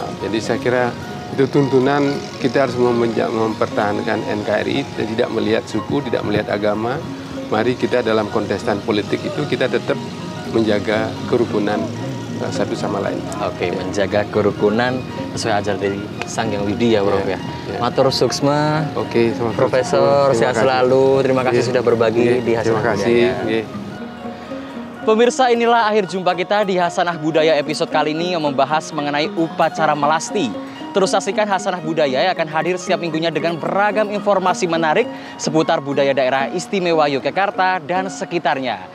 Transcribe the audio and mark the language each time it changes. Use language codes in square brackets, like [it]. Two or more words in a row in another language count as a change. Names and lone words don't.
[id] Jadi saya kira itu tuntunan kita harus mempertahankan NKRI, tidak melihat suku, tidak melihat agama. Mari kita dalam kontestan politik itu kita tetap menjaga kerukunan satu sama lain. Oke, menjaga kerukunan sesuai ajaran dari Sang Hyang Widi ya Prof ya. [ban] Matur suksma. [id] Oke, Profesor, sehat selalu. Terima kasih sudah berbagi di Hasanah Terima kasih. Budaya. Pemirsa, inilah akhir jumpa kita di Hasanah Budaya episode kali ini yang membahas mengenai upacara melasti. Terus saksikan Hasanah Budaya yang akan hadir setiap minggunya dengan beragam informasi menarik seputar budaya daerah istimewa Yogyakarta dan sekitarnya.